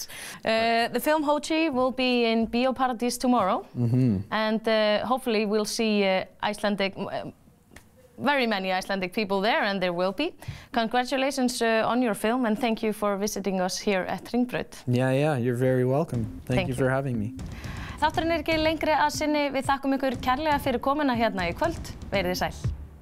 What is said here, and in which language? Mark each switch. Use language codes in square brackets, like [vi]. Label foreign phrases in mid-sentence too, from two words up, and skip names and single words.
[en] The film Hoji will be in Bíóparadís tomorrow, and hopefully we'll see Icelandic, very many Icelandic people there, and there will be. Congratulations on your film, and thank you for visiting us here at Hringbraut. Yeah, you're very welcome. Thank you for having me. [is] Þátturinn ekki lengri að sinni. Við þakkum ykkur kærlega fyrir komuna hérna í kvöld. Verið sæl.